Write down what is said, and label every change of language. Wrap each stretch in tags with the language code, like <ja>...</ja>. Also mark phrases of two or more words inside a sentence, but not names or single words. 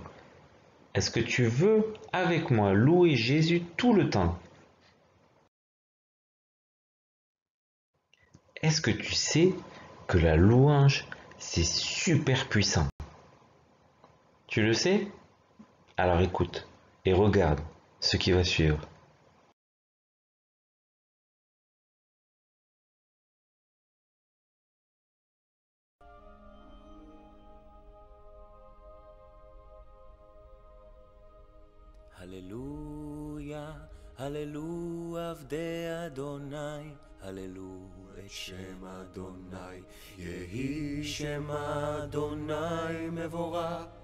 <fr>Est-ce que tu veux, avec moi, louer Jésus tout le temps? Est-ce que tu sais que la louange, c'est super puissant? Tu le sais? Alors écoute et regarde ce qui va suivre.</fr> <he>הללויה, הללו עבדי אדוני, הללו את שם אדוני, יהי שם אדוני מבורך,</he>